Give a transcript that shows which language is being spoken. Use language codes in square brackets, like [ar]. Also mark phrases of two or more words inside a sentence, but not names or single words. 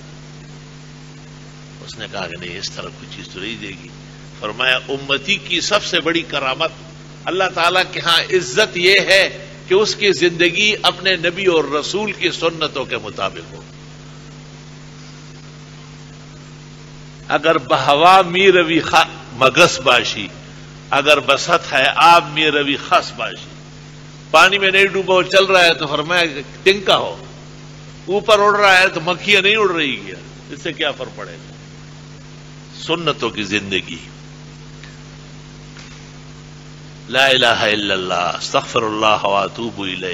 [ur] اس نے کہا کہ نہیں، اس طرح کوئی چیز تو نہیں دے گی۔ فرمایا امتی کی سب سے بڑی کرامت اللہ تعالیٰ کے ہاں عزت یہ ہے کہ اس کی زندگی اپنے نبی اور رسول کی سنتوں کے مطابق ہو۔ [fa] اگر بہوا می روی مگس باشی، اگر بست ہے آب می روی خس باشی، [ur] پانی میں نہیں ڈوبا وہ چل رہا ہے تو فرمایا تنکا ہو، اوپر اڑ رہا ہے تو مکھیاں نہیں اڑ رہی گیا، اس سے کیا فرق پڑے گا؟ سنتوں کی زندگی۔ [ar] لا الہ الا اللہ، استغفر اللہ واتوب الیہ۔